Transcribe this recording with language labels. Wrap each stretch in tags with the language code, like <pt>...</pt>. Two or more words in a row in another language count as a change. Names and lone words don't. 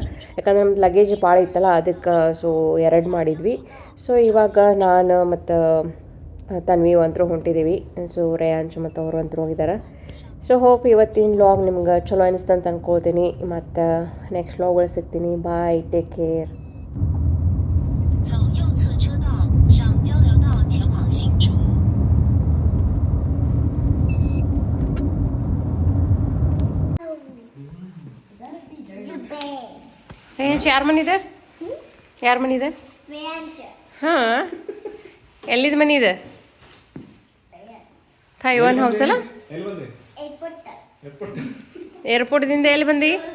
<kn>ಯಾಕಂದ್ರೆ ನಮ್ದು ಲಗೇಜ್ ಭಾಳ ಇತ್ತಲ್ಲ, ಅದಕ್ಕೆ ಸೊ 2 ಮಾಡಿದ್ವಿ. ಸೊ ಇವಾಗ ನಾನು ಮತ್ತು ತನ್ವಿ ಅಂತರೂ ಹೊಂಟಿದ್ದೀವಿ. ಸೊ ರೇಯಾಂಶ್ ಮತ್ತು ಅವರು ಅಂತರೂ ಹೋಗಿದ್ದಾರೆ.</kn> <en>so hope</en> <kn>ಇವತ್ತಿನ ವ್ಲಾಗ್ ನಿಮ್ಗೆ ಚಲೋ ಅನಿಸ್ತು ಅಂತ ಅಂದ್ಕೊಳ್ತೀನಿ. ಮತ್ತು ನೆಕ್ಸ್ಟ್ ವ್ಲಾಗ್ಗಳು ಸಿಗ್ತೀನಿ.</kn> <en>bye, take care.</en> <zh>走右侧车道，上交流道前往新竹。</zh> <kn>ರೇಯಾಂಶ್ ಯಾರ ಮನೆ ಇದೆ? ಯಾರ ಮನೆ ಇದೆ? ಹಾಂ, ಎಲ್ಲಿದ ಮನೆ ಇದೆ? ತೈವಾನ್ ಹೌಸ್ ಅಲ್ಲ? ಏರ್ಪೋರ್ಟ್ದಿಂದ ಎಲ್ಲಿ ಬಂದಿ?</kn>